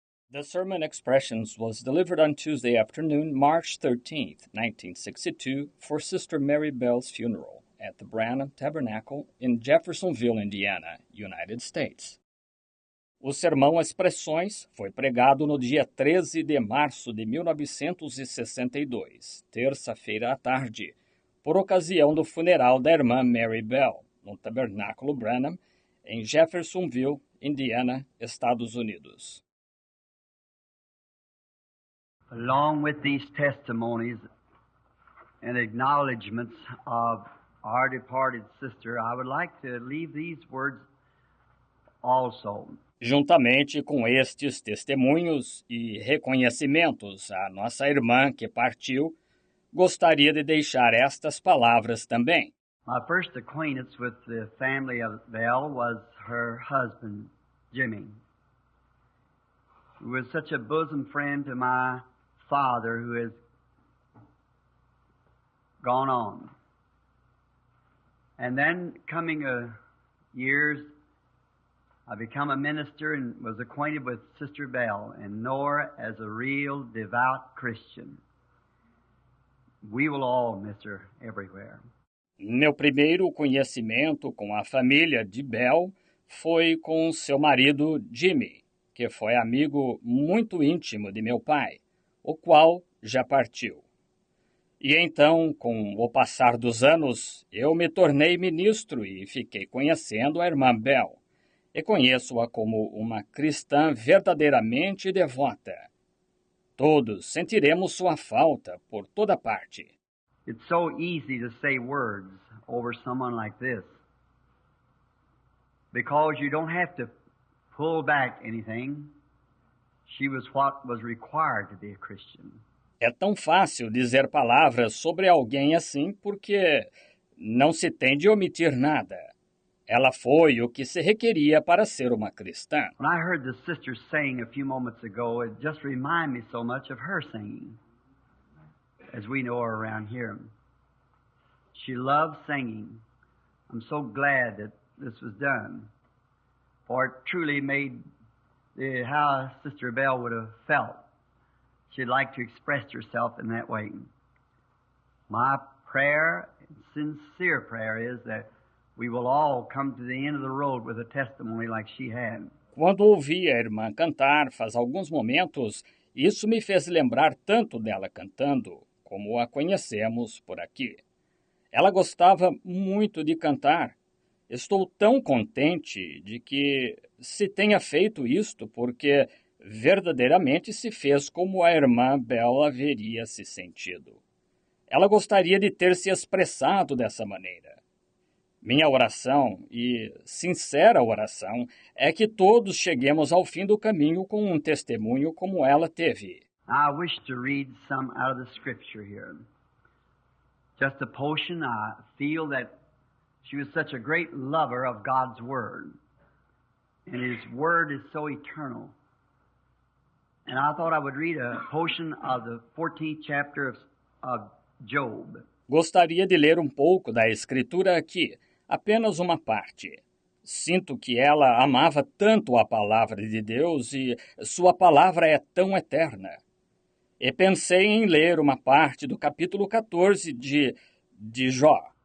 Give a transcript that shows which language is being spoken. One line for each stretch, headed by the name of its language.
English: The sermon Expressions was delivered on Tuesday afternoon, March 13th, 1962, for Sister Mary Bell's funeral at the Branham Tabernacle in Jeffersonville, Indiana, United States.
Portuguese: O sermão Expressões foi pregado no dia 13 de março de 1962, terça-feira à tarde, por ocasião do funeral da irmã Mary Bell, no Tabernáculo Branham, em Jeffersonville, Indiana, Estados Unidos.
English: Along with these testimonies and acknowledgments of our departed sister, I would like to leave these words also.
Portuguese: Juntamente com estes testemunhos e reconhecimentos à nossa irmã que partiu, gostaria de deixar estas palavras também.
English: My first acquaintance with the family of Bell was her husband, Jimmy, who was such a bosom friend to my father who has gone on. And then coming years, I became a minister and was acquainted with Sister Bell and know her as a real devout Christian. We will all miss her everywhere.
Portuguese: Meu primeiro conhecimento com a família de Bell foi com seu marido Jimmy, que foi amigo muito íntimo de meu pai, o qual já partiu. E então, com o passar dos anos, eu me tornei ministro e fiquei conhecendo a irmã Bell. E conheço-a como uma cristã verdadeiramente devota. Todos sentiremos sua falta por toda parte.
English: It's so easy to say words over someone like this because you don't have to pull back anything. She was what was required to be a Christian.
Portuguese: É tão fácil dizer palavras sobre alguém assim porque não se tem de omitir nada. Ela foi o que se requeria para ser uma cristã.
English: When I heard the sister sing a few moments ago, it just reminded me so much of her singing, as we know her around here. She loved singing. I'm so glad that this was done, for it truly made how Sister Bell would have felt. She'd like to express herself in that way. My prayer, sincere prayer, is that we will all come to the end of the road with a testimony like she had.
Portuguese: Quando ouvi a irmã cantar faz alguns momentos, isso me fez lembrar tanto dela cantando, como a conhecemos por aqui. Ela gostava muito de cantar. Estou tão contente de que se tenha feito isto, porque verdadeiramente se fez como a irmã Bell haveria se sentido. Ela gostaria de ter se expressado dessa maneira. Minha oração, e sincera oração, é que todos cheguemos ao fim do caminho com um testemunho como ela teve.
English: I wish to read some out of the scripture here. Just a portion. I feel that she was such a great lover of God's Word. And His Word is so eternal. And I thought I would read a portion of the 14th chapter of Job.
Portuguese: Gostaria de ler um pouco da escritura aqui, apenas uma parte. Sinto que ela amava tanto a palavra de Deus e sua palavra é tão eterna. E pensei em ler uma parte do capítulo 14 de Jó.